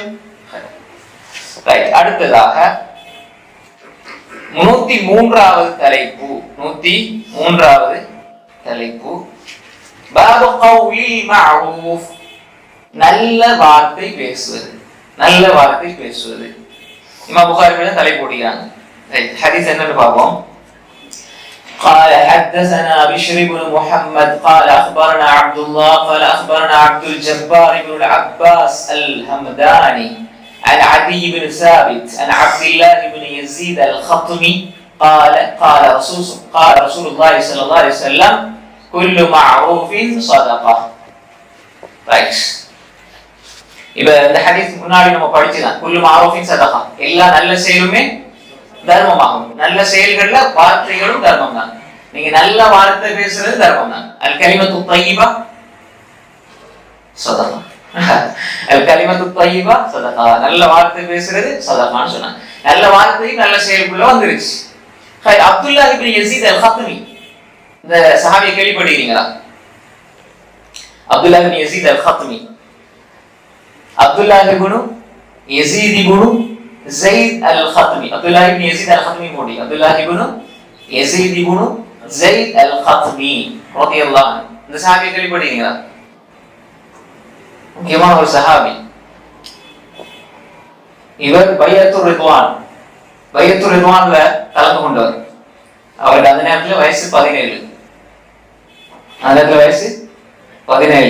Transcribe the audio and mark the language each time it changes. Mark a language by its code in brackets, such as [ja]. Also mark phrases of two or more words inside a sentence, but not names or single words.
[ta] அடுத்ததாக 103வது தலைப்பு, 103வது தலைப்பு [ar] باب قول المعروف, [ta] நல்ல வார்த்தை பேசுவது, நல்ல வார்த்தை பேசுவது. இமாம் புகாரி தலைப்பு போடுகிறாங்க. ஹதீஸ் என்னன்னு பார்ப்போம். [ar] قال حدثنا بشر بن محمد قال أخبرنا عبد الله قال أخبرنا عبد الجبار بن العباس الهمداني عن عدي بن ثابت عن عبد الله بن يزيد الخطمي قال رسول الله صلى الله عليه وسلم كل معروف صدقة. [en] right. [ta] இப்ப இந்த ஹதீஸ் முன்னாடி நம்ம படிச்சதான், [ar] كل معروف صدقة, [ta] எல்லா நல்ல செயலுமே தர்மமாகும். நல்ல செயல்கள்ல வார்த்தைகளும் தர்மம் தான். நீங்க நல்ல வார்த்தை பேசுறது தர்மம் தான். [ar] الكلمة الطيبة صدقة, الكلمة الطيبة صدقة, [ta] நல்ல வார்த்தை பேசுறது சதகான்னு சொன்னாங்க. நல்ல வார்த்தையும் நல்ல செயலுக்குள்ள வந்துருச்சு. அப்துல்லாஹ் இப்னு யஸீத் அல் ஹத்மி, இந்த சஹாபியை கேள்விப்பட்டிருக்கீங்களா? [ar] அப்துல்லாஹ் இப்னு யஸீத் அல் ஹத்மி, அப்துல்லாஹ் இப்னு யஸீத் இப்னு زيد الخطمي, عبد الله بن يزيد الخطمي مودي, عبد الله بن يزيد بن زيد الخطمي رضي الله عنه. [ta] இந்த சஹாபியை கேள்விப்பட்டீங்களா? முக்கியமான ஒரு சஹாபி. இவர் பையத்துர் ரிதுவான்ல கலந்து கொண்டவர். அவருக்கு அந்த நேரத்துல வயசு 17. அந்த நேரத்துல வயசு 17.